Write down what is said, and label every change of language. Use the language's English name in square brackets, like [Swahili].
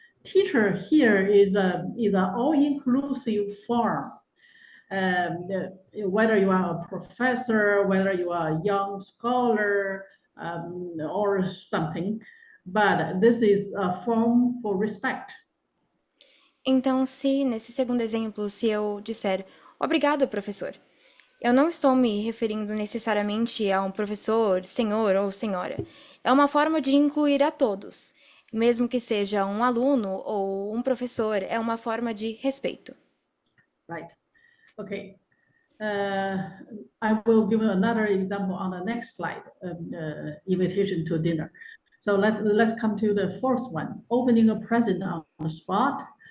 [English] teacher here is an all-inclusive form. Whether you are a professor, whether you are a young scholar, or something, but this is a form for respect. [Portuguese] Então, se nesse segundo exemplo, se eu disser obrigado, professor, eu não estou me referindo necessariamente a um professor, senhor ou senhora. É uma forma de incluir a todos. Mesmo que seja um aluno ou um professor, é uma forma de respeito. [English] Right. Okay. I will give another example on the next slide, invitation to dinner. So let's come to the fourth one, opening a present on the spot.